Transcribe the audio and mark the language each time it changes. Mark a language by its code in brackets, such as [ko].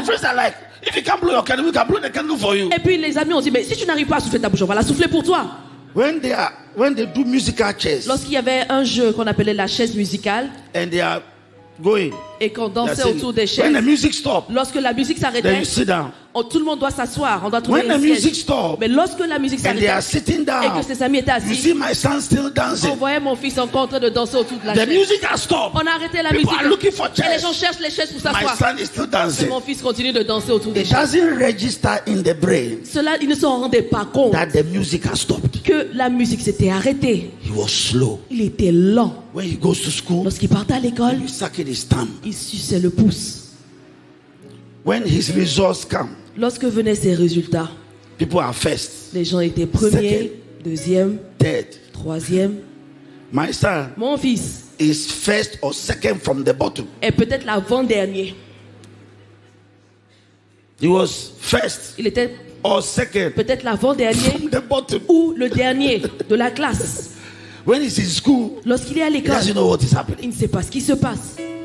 [en] the friends are like, if you can't blow your candle, we can blow the candle for you. [fr] Et puis les amis ont dit, mais si tu n'arrives pas à souffler ta bougie, on va la souffler pour toi. [en] When they do musical chairs [fr] Lorsqu'il y avait un jeu qu'on appelait la chaise musicale [en] and they are going, [fr] et qu'on [en] they are [fr] dansait autour des [en] When the [fr] chaises, [en] music stops, [fr] lorsque la musique [en] then [fr] s'arrêtait, [en] you sit down. [fr] tout le monde doit s'asseoir, on doit trouver [en] When [fr] un [en] the [fr] siège. [en] music stops [fr] Mais lorsque la musique [en] and they [fr] s'arrêtait [en] are sitting [fr] et [en] down, [fr] que ses amis étaient [en] you [fr] assis, [en] see my son still [fr] on [en] dancing. [fr] voyait mon fils encore en train de danser autour de la [en] The [fr] chaise. [en] music has stopped. [fr] On a arrêté la [en] People [fr] musique [en] are looking for [fr] et les [en] chairs. [fr] gens cherchent les chaises pour [en] My [fr] s'asseoir. [en] son is still [fr] Et [en] dancing. [fr] mon fils continue de danser autour des [en] It [fr] chaises. [en] doesn't register in the brain [fr] Cela, ils ne s'en rendaient pas compte [en] that the music has stopped. [fr] que la musique s'était arrêtée. [en] He was slow. [fr] Il était lent. [en] When he goes to school, [fr] Lorsqu'il partait à l'école, [en] he sucking his thumb. [fr] il suçait le pouce. [en] When his results come, [fr] Lorsque venaient ses résultats, [en] People are first, [fr] Les gens étaient premiers, deuxième, [en] third. [fr] troisième. [en] My son [fr] Mon fils [en] is first or second from the bottom. [fr] est peut-être l'avant-dernier. [en] He was first [fr] Il était [en] or second [fr] peut-être l'avant-dernier [en] from the bottom. [fr] ou le dernier de la classe. [en] When he's in school, [fr] Lorsqu'il est à [en] he [fr] l'école, [en] doesn't know what is [fr] il [en] happening. [fr] ne sait pas ce qui se passe.